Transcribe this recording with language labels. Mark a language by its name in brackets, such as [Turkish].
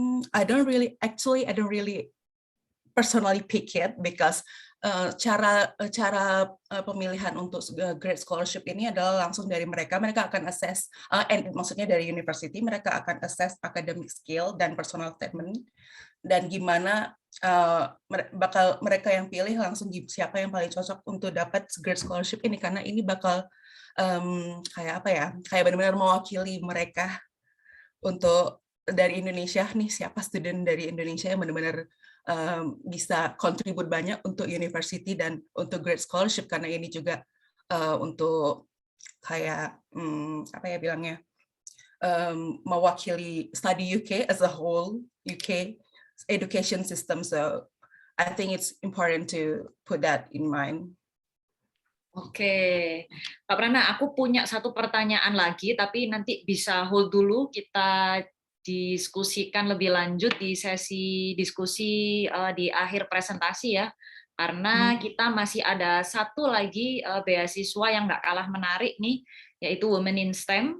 [English] I don't really personally pick it, because [Indonesian] cara pemilihan untuk grad scholarship ini adalah langsung dari mereka akan assess, maksudnya dari university, mereka akan assess academic skill dan personal statement, dan gimana bakal mereka yang pilih langsung siapa yang paling cocok untuk dapat grad scholarship ini, karena ini bakal kayak apa ya, kayak benar-benar mewakili mereka untuk dari Indonesia nih, siapa student dari Indonesia yang benar-benar bisa kontribut banyak untuk university dan untuk grad scholarship, karena ini juga untuk kayak apa ya bilangnya, mewakili study UK [English] as a whole, [Indonesian] UK education system. [English] So I think it's important to put that in mind. [Indonesian] Oke, Kak Prana, aku punya satu pertanyaan lagi, tapi nanti bisa hold dulu, kita diskusikan lebih lanjut di sesi diskusi di akhir presentasi ya, karena kita masih ada satu lagi beasiswa yang nggak kalah menarik nih, yaitu Women in STEM.